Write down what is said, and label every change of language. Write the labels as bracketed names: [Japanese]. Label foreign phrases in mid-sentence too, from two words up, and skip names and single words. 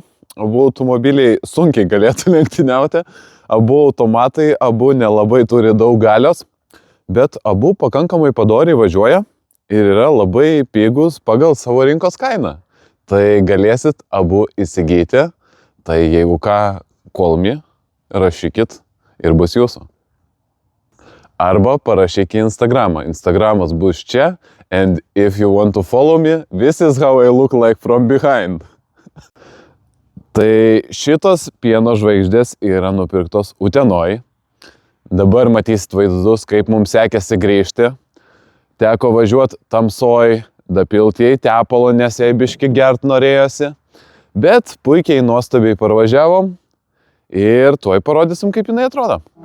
[Lithuanian] Abu automobiliai sunkiai galėtų lenktyniauti. Abu automatai, abu nelabai turi daug galios, bet abu pakankamai padoriai važiuoja ir yra labai pigus pagal savo rinkos kainą. Tai galėsit abu įsigyti. Tai jeigu ką, [English] call me, [Lithuanian] rašykit ir bus jūsų. Arba parašyk į Instagramą. Instagramas bus čia. [English] And if you want to follow me, this is how I look like from behind. [Lithuanian] Tai šitos pieno žvaigždės yra nupirktos Utenoj. Dabar matysit vaizdus, kaip mums sekėsi grįžti. Teko važiuoti tamsoj, dapilti į tepalo, nes jai biški gert norėjosi. Bet puikiai nuostabiai parvažiavom ir tuoj parodysim, kaip jinai atrodo.